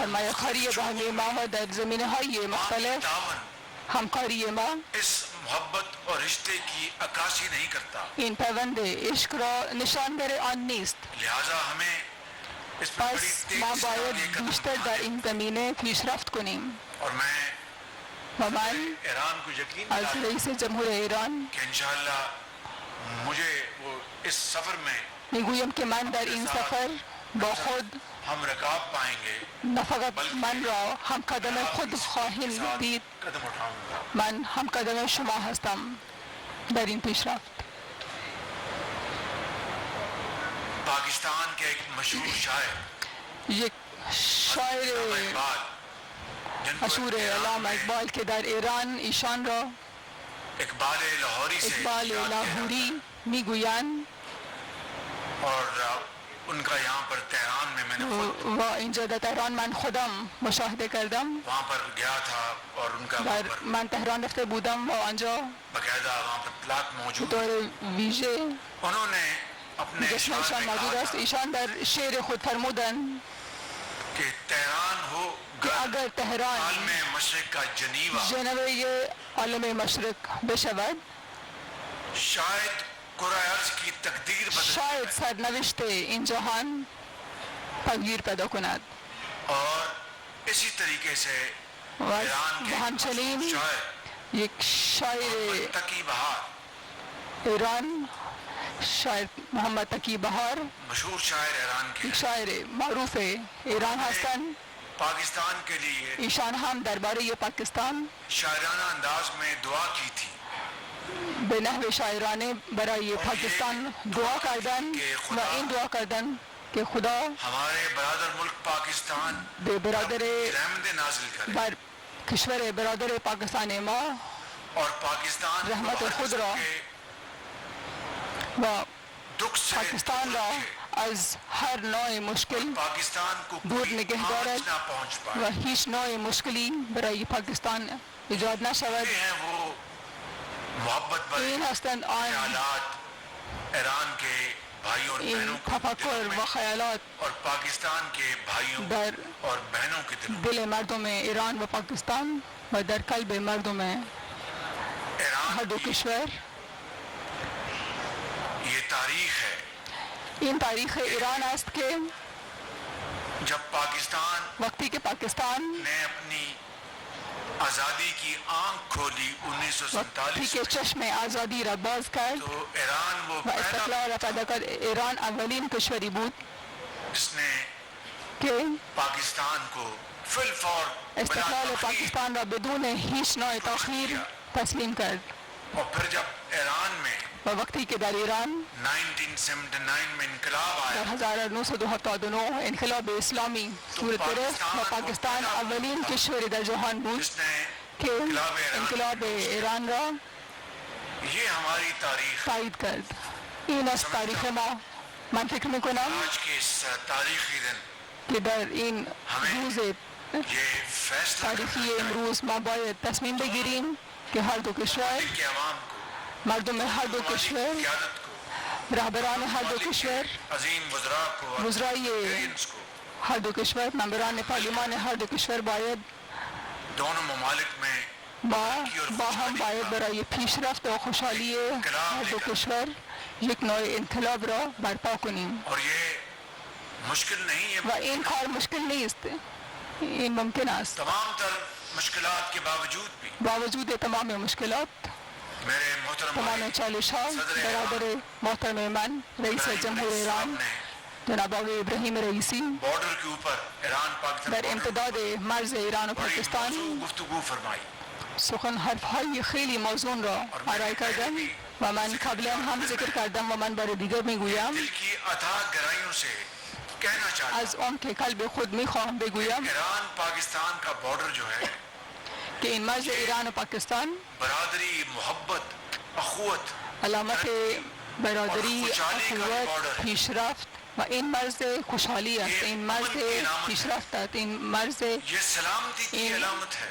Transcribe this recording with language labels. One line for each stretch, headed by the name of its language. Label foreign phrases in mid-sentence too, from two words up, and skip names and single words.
Persian: سرمایه کاری باهمی ما و در زمینه های مختلف تعاون همکاری ما
Urdu: اس محبت اور رشتے کی عکاسی نہیں کرتا،
Persian: این پیوند عشق را نشانگر آن نیست.
Urdu: لہذا ہمیں اس پر بڑی
Persian: پس
Urdu: تیزی
Persian: ما
Urdu: سے آگے
Persian: باید
Urdu: قدم
Persian: بیشتر در
Urdu: بڑھانے
Persian: این زمینه پیشرفت کنیم
Urdu: اور میں
Persian: و من
Urdu: ایران کو یقین
Persian: از
Urdu: دلاتا ہوں
Persian: رئیس جمهور ایران
Urdu: کہ انشاءاللہ مجھے وہ اس سفر میں
Persian: میگویم که من در این سفر با خود
Urdu: ہم رکاب پائیں گے،
Persian: نه فقط من را هم قدم خود خواهیم دید،
Urdu: قدم اٹھاؤں گا.
Persian: من هم قدم شما هستم در این پیشرفت.
Urdu: پاکستان کے ایک مشہور شاعر
Persian: یک شاعر
Urdu: اقبال جن کو
Persian: مشهور
Urdu: ایران
Persian: علامه
Urdu: میں
Persian: اقبال که در ایران ایشان را
Urdu: اقبال لاہوری سے
Persian: اقبال
Urdu: یاد کیا
Persian: لاهوری میگویند
Urdu: جاتا ہے. اور ان کا یہاں پر تہران میں میں نے خود
Persian: و اینجا در تهران من خودم مشاهده کردم.
Urdu: وہاں پر گیا تھا اور ان کا وہاں
Persian: در
Urdu: پر
Persian: من تهران رفته بودم و آنجا
Urdu: باقاعدہ وہاں پر پلاک
Persian: به
Urdu: موجود.
Persian: طور ویژه
Urdu: انہوں نے اپنے
Persian: جشن
Urdu: اشعار
Persian: ایشان
Urdu: میں
Persian: موجود
Urdu: کہا
Persian: است.
Urdu: تھا
Persian: ایشان در شعر خود فرمودند
Urdu: کہ تہران ہو
Persian: که
Urdu: گر
Persian: اگر تهران
Urdu: عالم مشرق کا جنیوا،
Persian: ژنو عالم مشرق بشود،
Urdu: شاید کرۂ ارض کی تقدیر بدل
Persian: شاید سرنوشت این جهان تغییر پیدا کند.
Urdu: اور اسی طریقے سے
Persian: و
Urdu: ایران کے
Persian: همچنین
Urdu: شاعر
Persian: یک شاعر
Urdu: تقی بہار،
Persian: ایران شاعر محمد تقی بهار
Urdu: مشہور شاعر ایران کے
Persian: یک شاعر معروف ایران هستند.
Urdu: پاکستان کے لیے
Persian: ایشان هم درباره پاکستان
Urdu: شاعرانہ انداز میں دعا کی تھی
Persian: به نحو شاعرانه برای پاکستان دعا کردند و این دعا کردند که خدا
Urdu: ہمارے برادر ملک پاکستان
Persian: به برادر
Urdu: رحمت نازل کرے
Persian: بر کشور برادر پاکستان ما
Urdu: اور پاکستان
Persian: رحمت
Urdu: کو ہر
Persian: خود
Urdu: قسم
Persian: را
Urdu: کے
Persian: و
Urdu: دکھ سے
Persian: پاکستان را از هر نوع مشکل
Urdu: پاکستان کو
Persian: دور
Urdu: کوئی
Persian: نگه
Urdu: آنچ
Persian: دارد
Urdu: نہ پہنچ
Persian: و
Urdu: پائے.
Persian: هیچ نوع مشکلی برای پاکستان ایجاد نشود.
Urdu: یہ ہیں وہ محبت بھرے
Persian: این هستند آن
Urdu: خیالات ایران کے بھائیوں اور بہنوں
Persian: این
Urdu: کے دلوں
Persian: تفکر
Urdu: میں
Persian: و خیالات
Urdu: اور پاکستان کے بھائیوں
Persian: در
Urdu: اور بہنوں کے دلوں
Persian: دل مردم ایران و پاکستان و در قلب مردم هر دو کشور
Urdu: یہ تاریخ ہے
Persian: این تاریخ ایران است که
Urdu: جب پاکستان
Persian: وقتی که پاکستان
Urdu: نے اپنی آزادی کی آنکھ کھولی
Persian: وقتی 1947 که چشم آزادی را باز کرد
Urdu: تو ایران وہ
Persian: و استقلال را پیدا کرد، ایران اولین کشوری بود
Urdu: جس نے
Persian: که
Urdu: پاکستان کو فی الفور
Persian: استقلال پاکستان را بدون هیچ نوع تاخیر تسلیم کرد.
Urdu: اور پھر جب ایران میں
Persian: و وقتی که در ایران
Urdu: 1979 میں انقلاب آیا
Persian: در 1979 انقلاب اسلامی صورت گرفت و پاکستان اولین کشور در جهان بود
Urdu: جس نے
Persian: که انقلاب ایران را
Urdu: یہ ہماری تاریخ
Persian: تایید کرد. این است تاریخ ما. من فکر میکنم
Urdu: آج کے اس تاریخی دن
Persian: که در این روز
Urdu: یہ فیصلہ
Persian: تاریخی امروز ما باید تصمیم بگیریم که هر دو کشور،
Urdu: کہ عوام کو
Persian: مردم هر دو کشور،
Urdu: قیادت کو
Persian: رهبران هر دو کشور،
Urdu: عظیم وزراء کو
Persian: وزرای
Urdu: ایکسپیرینس کو
Persian: هر دو کشور، ممبران پارلیمان هر دو کشور باید
Urdu: دونوں ممالک میں
Persian: با هم باید برای پیشرفت و خوشحالی هر دو کشور یک نوع انقلاب را برپا کنیم.
Urdu: اور یہ مشکل نہیں ہے
Persian: و این کار مشکل نیست، این ممکن است.
Urdu: تمام تر مشکلات کے باوجود بھی
Persian: باوجود تمام مشکلات،
Urdu: میرے محترم
Persian: تمام چالش ها، برادر محترم من رئیس جمهور ایران جناب آقای ابراہیم رئیسی
Urdu: بارڈر کے اوپر ایران پاکستان
Persian: در امتداد مرز ایران و
Urdu: بڑی
Persian: پاکستان
Urdu: موضوع گفتگو فرمائی.
Persian: سخن حرفهای خیلی موزون را ارائه کردن و من قبلا هم ذکر کردم و من برای دیگر میگویم،
Urdu: دل کی اتھاہ گہرائیوں سے کہنا چاہتا
Persian: از آن که قلب خود میخواهم بگویم
Urdu: ایران پاکستان کا بارڈر جو ہے
Persian: که این مرز ایران و پاکستان
Urdu: برادری، محبت، اخوت
Persian: علامت برادری، اخوت، پیشرفت و این مرز خوشحالی است، این مرز پیشرفت است، این مرز
Urdu: یہ سلامتی کی
Persian: این
Urdu: علامت ہے.